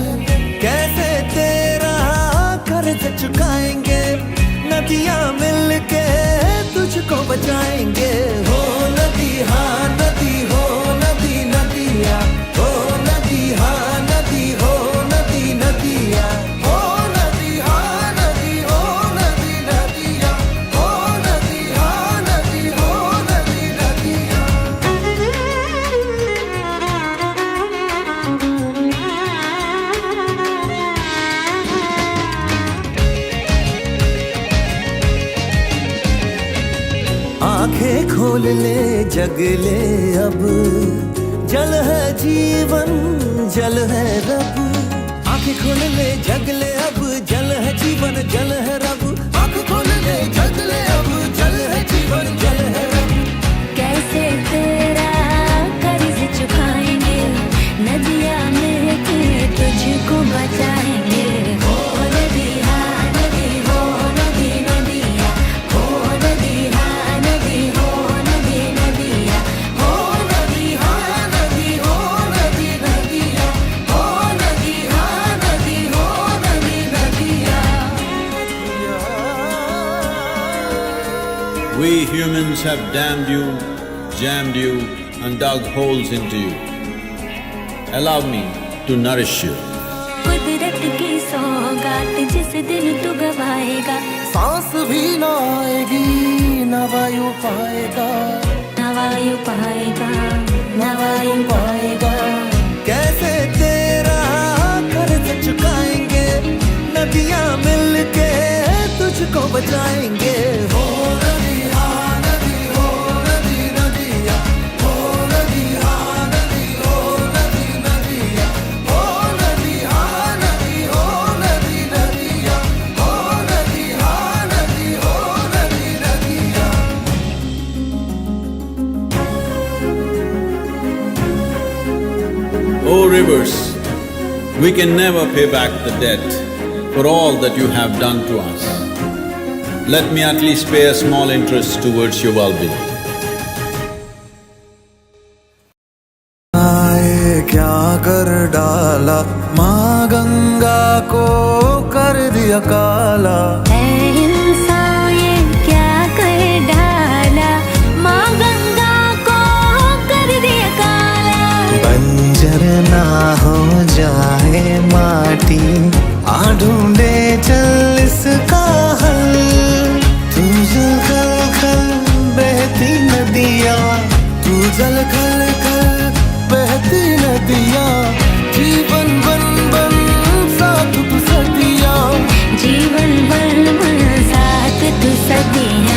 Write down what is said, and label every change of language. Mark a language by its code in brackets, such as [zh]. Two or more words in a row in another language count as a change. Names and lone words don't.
[hi] कैसे तेरा कर्ज चुकाएंगे, नदियां मिलके तुझको बचाएंगे। हो नदी हाँ नदी हो नदी नदिया, हो नदी हाँ नदी हो नदी नदिया, हो नदी हाँ नदी हो नदी नदिया, हो नदी हाँ नदी हो नदी नदिया। आंखें खोल ले जग ले अब, जल है जीवन जल है रब। आंखें खोल ले जग ले अब, जल है जीवन जल है रब। आंखें खोल ले जग ले अब, जल है जीवन जल है रब। कैसे तेरा कर्ज चुकाएंगे, नदियां मिलके तुझको बचाएंगे। हो नदी हाँ नदी हो नदी नदिया, हो नदी हाँ नदी हो नदी नदिया, हो नदी हाँ नदी हो नदी नदिया, हो नदी हाँ नदी हो नदी नदिया। [en] We humans have damned you, jammed you and dug holes into you. Allow me to nourish you. [hi] कुदरत की सौगात जिस दिन तू गवाएगा, सांस भी ना आएगी ना वायु पाएगा, ना वायु पाएगा ना वायु पाएगा। कैसे तेरा कर्ज चुकाएंगे, नदियां मिलके तुझको बचाएंगे। हो नदी हाँ नदी हो नदी नदिया, हो नदी हाँ नदी हो नदी नदिया, हो नदी हाँ नदी हो नदी नदिया, हो नदी हाँ नदी हो नदी नदिया। [en] Oh rivers, we can never pay back the debt for all that you have done to us. Let me at least pay a small interest towards your well-being. [hi] आए क्या कर डाला, माँ गंगा को कर दिया काला। है इंसान ये क्या कर डाला, माँ गंगा को कर दिया काला। बंजर ना हो जाए माटी, आ ढूंढे चल इसका हल। तू जल खल खल बहती नदिया, तू जल खल खल बहती नदिया। जीवन बन बन साथ तू सदिया, जीवन भर मन साथ तू सदिया।